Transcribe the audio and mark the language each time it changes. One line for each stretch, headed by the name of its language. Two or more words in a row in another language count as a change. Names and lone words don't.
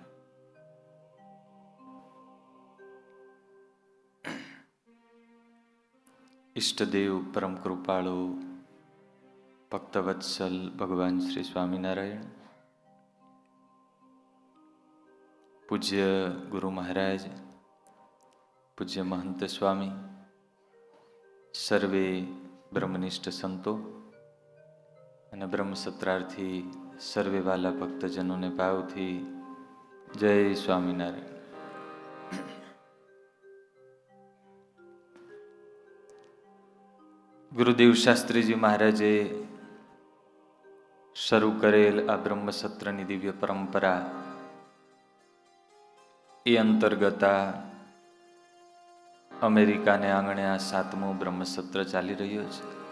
Gujarati: ઇષ્ટદેવ પરમ કૃપાળુ ભક્તવત્સલ ભગવાન શ્રી સ્વામીનારાયણ, પૂજ્ય ગુરુ મહારાજ, પૂજ્ય મહંત સ્વામી, સર્વે બ્રહ્મનિષ્ઠ સંતો અને બ્રહ્મસત્રાર્થી સર્વે વાલા ભક્તજનોને ભાવથી જય સ્વામિનારાયણ। ગુરુદેવ શાસ્ત્રીજી મહારાજે શરૂ કરેલ આ બ્રહ્મસત્રની દિવ્ય પરંપરા એ અંતર્ગત અમેરિકાને આંગણે આ 7મું બ્રહ્મસત્ર ચાલી રહ્યો છે।